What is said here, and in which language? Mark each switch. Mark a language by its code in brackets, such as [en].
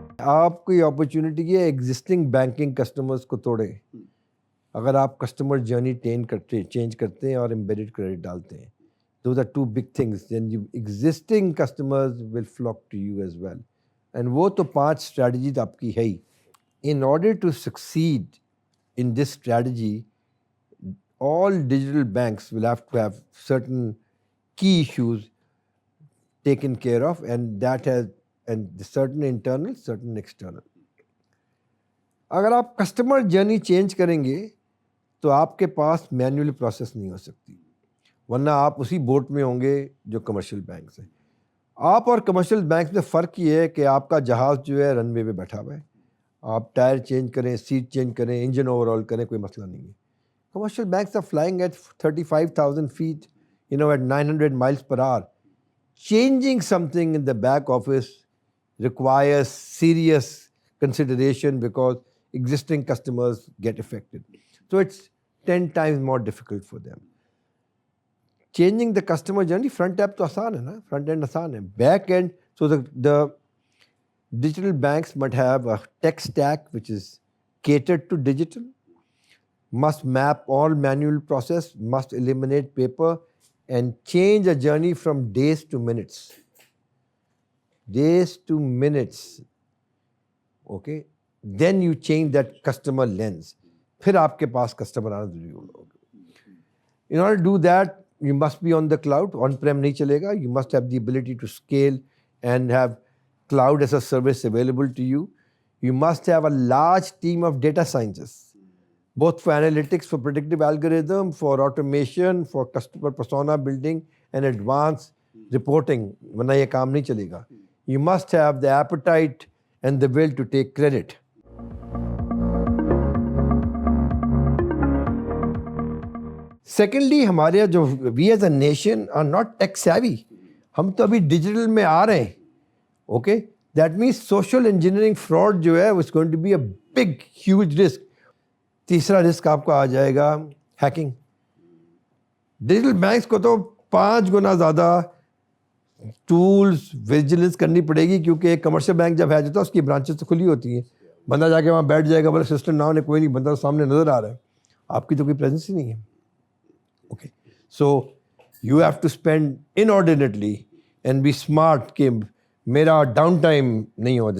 [ur] آپ کی اپرچونٹی ہے ایگزسٹنگ بینکنگ کسٹمرز کو توڑیں. اگر آپ کسٹمر جرنی چینج کرتے ہیں اور ایمبیڈڈ کریڈٹ ڈالتے ہیں, [en] those are two big things. Then existing customers will flock to you as well. And وہ تو 5 strategies آپ کی ہے ہی. In order to succeed in this strategy, all digital banks will have to have certain key issues taken care of, and certain internal, certain external. [ur] اگر آپ customer journey change کریں گے تو آپ کے پاس مینولی پروسیس نہیں ہو سکتی, ورنہ آپ اسی بوٹ میں ہوں گے جو کمرشل بینکس ہیں. آپ اور کمرشل بینکس میں فرق یہ ہے کہ آپ کا جہاز جو ہے رن وے پہ بیٹھا ہوا ہے, آپ ٹائر چینج کریں, سیٹ چینج کریں, انجن اوور آل کریں, کوئی مسئلہ نہیں ہے. [en] Commercial banks are flying at 35,000 feet, at 900 miles per hour. Changing something in the back office requires serious consideration because existing customers get affected. So it's 10 times more difficult for them. Changing the customer journey, [ur] front app تو آسان ہے نا, front end آسان ہے, back and [en] So the digital banks must have a tech stack which is catered to digital, must map all manual process, must eliminate paper, and change a journey from days to minutes. Days to minutes. Okay? Then you change that customer lens. [ur] پھر آپ کے پاس customer آنا ضروری ہوگا. [en] In order to do that, you must be on the cloud. [ur] On-prem نہیں چلے گا. [en] You must have the ability to scale and have cloud as a service available to you. You must have a large team of data scientists, both for analytics, for predictive algorithm, for automation, for customer persona building and advanced reporting. [ur] ورنہ یہ کام نہیں چلے گا. [en] You must have the appetite and the will to take credit. Secondly [ur] ہمارے جو [en] We as a nation are not tech savvy. [ur] ہم تو ابھی digital میں آ رہے ہیں. [en] Okay, that means social engineering fraud جو ہے it's going to be a big huge risk. [ur] تیسرا رسک آپ کو آ جائے گا ہیکنگ. ڈیجیٹل بینکس کو تو 5 گنا زیادہ ٹولز ویجیلنس کرنی پڑے گی, کیونکہ ایک کمرشل بینک جب ہے جاتا ہے اس کی برانچز تو کھلی ہوتی ہیں. بندہ جا کے وہاں بیٹھ جائے گا, بولے سسٹم نہ ہونے کوئی نہیں, بندہ سامنے نظر آ رہا ہے, آپ کی تو کوئی پریزنس ہی نہیں ہے. [en] Okay, so you have to spend inordinately and be smart [ur] کہ میرا ڈاؤن ٹائم نہیں ہوتا.